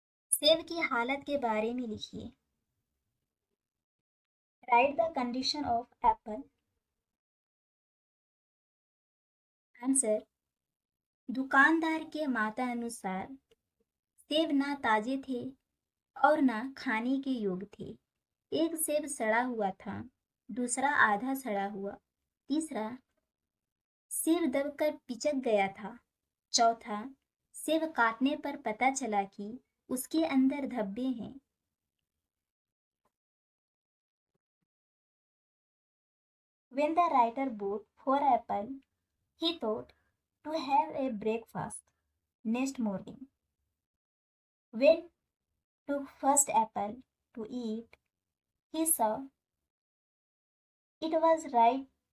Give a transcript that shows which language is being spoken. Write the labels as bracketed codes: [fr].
[hi] सेब की हालत के बारे में लिखिए। [en] Write the condition of apple. Answer. [hi] दुकानदार के मतानुसार सेब ना ताजे थे और ना खाने के योग्य थे। एक सेब सड़ा हुआ था, दूसरा आधा सड़ा हुआ, तीसरा सेब दबकर पिचक गया था, चौथा सेब काटने पर पता चला कि उसके अंदर धब्बे हैं। [en] When the writer bought 4 apples, he thought to have a breakfast next morning. When took first apple to eat, he saw it was right.